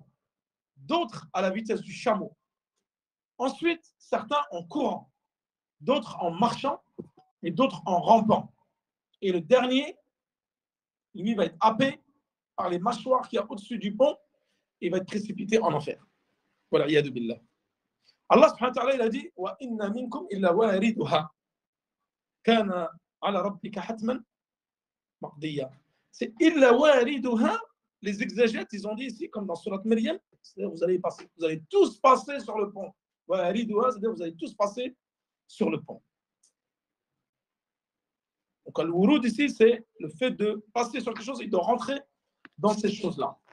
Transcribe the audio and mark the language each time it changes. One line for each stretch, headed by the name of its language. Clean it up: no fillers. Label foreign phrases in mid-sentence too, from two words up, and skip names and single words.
French: D'autres, à la vitesse du chameau. Ensuite, certains en courant. D'autres en marchant et d'autres en rampant. Et le dernier, lui, va être happé par les mâchoires qu'il y a au-dessus du pont et va être précipité en enfer. Voilà,
Arabic: نعوذ بالله. الله سبحانه وتعالى,
French: il a dit
Arabic: وإن منكم إلا واردها كان على ربك حتما مقضيا. C'est إلا واردها.
French: Les exégètes, ils ont dit ici, comme dans Surat Maryam, c'est-à-dire vous allez tous passer sur le pont. Wariduha, c'est-à-dire vous allez tous passer sur le pont. Donc, le wurud ici, c'est le fait de passer sur quelque chose et de rentrer dans ces choses-là.